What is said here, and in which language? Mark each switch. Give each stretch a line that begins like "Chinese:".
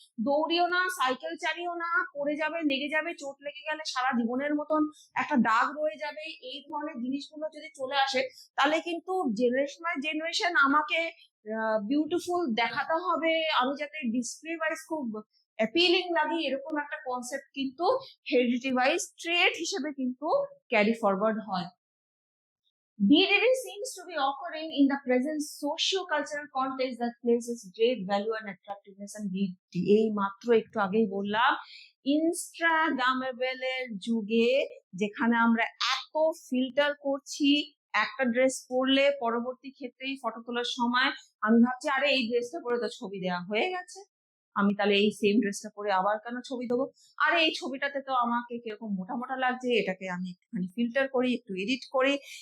Bangla: দৌড়িও না, সাইকেল চালিও না, পড়ে যাবে, লেগে যাবে, চোট লেগে গেলে সারা জীবনের মতন একটা দাগ রয়ে যাবে, এই ধরনের জিনিসগুলো যদি চলে আসে তাহলে কিন্তু জেনারেশন বাই জেনারেশন আমাকে বিউটিফুল দেখাতে হবে, আমি যাতে ডিসপ্লে ওয়াইজ খুব অ্যাপিলিং লাগে, এরকম একটা কনসেপ্ট কিন্তু হেরিডিটি ওয়াইজ ট্রেট হিসেবে কিন্তু ক্যারি ফরওয়ার্ড হয়।
English: BDD seems to be occurring in the present socio-cultural context that places great value and attractiveness and beauty.
Bangla: এই মাত্র একটু আগেই বললাম ইনস্টাগ্রামেবলের যুগে যেখানে আমরা এত ফিল্টার করছি, একটা ড্রেস পরলে পরবর্তী ক্ষেত্রেই ফটো তোলার সময় আমি ভাবছি আরে এই ড্রেসটা পরে তো ছবি দেওয়া হয়ে গেছে, আমি তাহলে এই সেম ড্রেসটা পরে আবার কেন ছবি দেবো, আরে এই ছবিটাতে তো আমাকে কিরকম মোটা মোটা লাগছে, এটাকে আমি একটুখানি ফিল্টার করি, একটু এডিট করি।